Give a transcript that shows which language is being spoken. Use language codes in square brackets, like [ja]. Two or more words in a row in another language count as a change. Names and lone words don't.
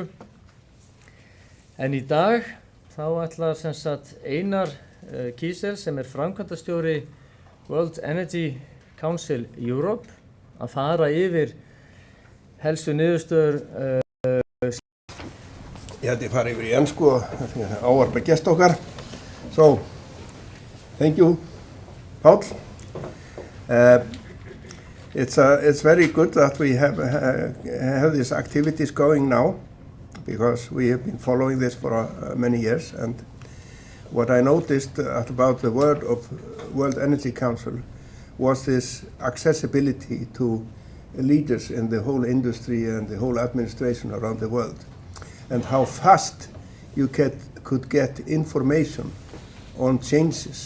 [is] En í dag þá ætlar sem sagt Einar Kísel sem framkvæmdastjóri World Energy Council Europe að fara yfir helstu niðurstöður. Ég held ég fara yfir í ensku og ávarpa gest okkar. [en] So, thank you, Paul. It's very good that we have these activities going now because we have been following this for many years. And what I noticed about the World Energy Council was this accessibility to leaders in the whole industry and the whole administration around the world, and how fast you could get information on changes.